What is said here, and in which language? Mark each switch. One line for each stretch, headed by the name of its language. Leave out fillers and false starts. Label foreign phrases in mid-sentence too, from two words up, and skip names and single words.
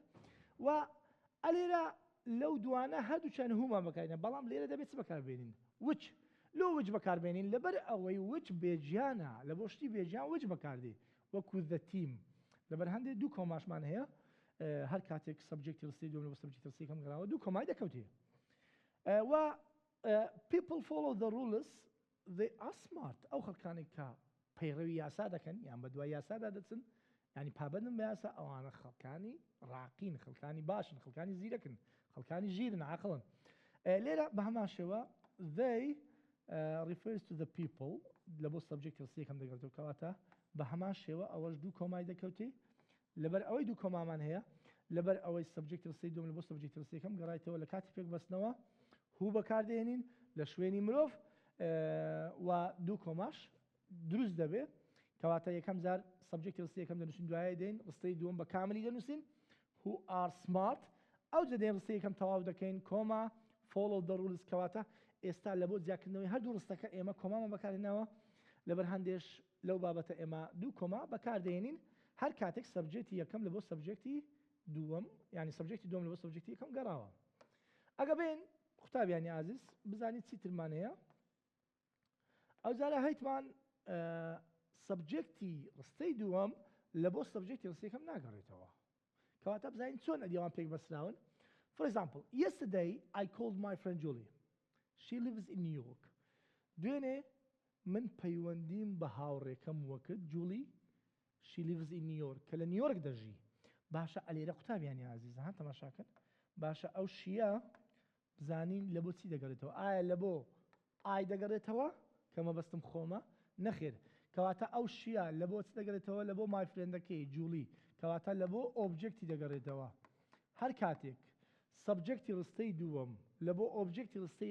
Central Kurdish: و ئەلێرە لەو دوانە هەردووچیان هومان بەکارێنە بەڵام لێرە دەبێت بەکاربێنین وچ لۆ وچ بەکاربێنین لەبەر ئەوەی وچ بێجیانە لە بۆ شتی بێجیان وچ بەکاردێ وەکو دەتیم لەبەر هەندێک دوو کۆماشمان هەیە هەر کاتێک سەبجەکتی ڕستی دووەم لە بۆ سەبجەکتی ڕستی یەکەم گەڕاوە دوو کۆمای دەکەوتێ و
English: people follow the rules they are smart
Central Kurdish: ئەو خەڵکانی کە پەیڕەوی یاسا دەکەن یان بە دوای یاسادا دەچن ینی پابەندن بە یاسا ئەوانە خەڵکانی ڕاقین خەڵکانی باشن خەڵکانی زیرەکن خەڵکانی ژیرن عاقڵن لێرە بە هەمان شێوە
English: they refers to the people
Central Kurdish: لە بۆ سەبجەکتی ڕستی یەکەم دەگەڕێتەوە کەواتە بە هەمان شێوە ئەوەش دوو کۆمای دەکەوتێ لەبەر ئەوەی دوو کۆمامان هەیە لەبەر ئەوەی سەبجەکتی ڕستی دووەم لە بۆ سەبجەکتی ڕستی یەکەم گەڕایتەوە لە کاتی پێک بەستنەوە هوو بەکاردێنین لە شوێنی مرۆڤ و دوو کۆماش دروست دەبێت کەواتە یەکەم جار سەبجەکتی ڕستی یەکەم دەنووسین دوایە دێن ڕستەی دووەم بە کاملی دەنووسین
English: who are smart
Central Kurdish: ئەو جدێن ڕستی یەکەم تەواو دەکەین کۆما
English: follow the rules
Central Kurdish: کەواتە ئێستا لە بۆ جیاکردنەوەی هەردوو ڕستەکە ئێمە کۆمامان بەکارهێناوە لەبەر هەندێش لەو بابەتە ئێمە دوو کۆما بەکاردێنین هەر کاتێک سەبجەکتی یەکەم لە بۆ سەبجەکتی دووەم ینی سەبجەکتی دووەم لە بۆ سەبجەکتی یەکەم گەڕاوە ئەگە بێن قوتابیانی ئازیز بزانیت چی ترمان هەیە ئەو جارە هەیتمان سەبجەکتی ڕستەی دووەم لە بۆ سەبجەکتی ڕستی یەکەم ناگەڕێتەوە کەواتە بزانین چۆن ئەدیەوان پێک بەسراون
English: for example yesterday I called my friend Julie she lives in New York
Central Kurdish: دوێنێ من پەیوەندیم بە هاوڕێکەم وەکرد جولی
English: she lives in New
Central Kurdish: York کە لە نیویۆرک دەژی باشە ئەلێرە قوتابیانی ئازیز ها تەماشاکەن باشە ئەو شیە بزانین لە بۆ چی دەگەڕێتەوە ئایا لە بۆ ئای دەگەڕێتەوە کە مەبەستم خۆمە نەخێر کەواتە ئەو شیە لە بۆ چ دەگەڕێتەوە لە بۆ مای فرێندەکەی جولی کەواتە لە بۆ ئۆبجێکتی دەگەڕێتەوە هەر کاتێک سەبجەکتی ڕستەی دووەم لە بۆ ئۆبجێکتی ڕستەی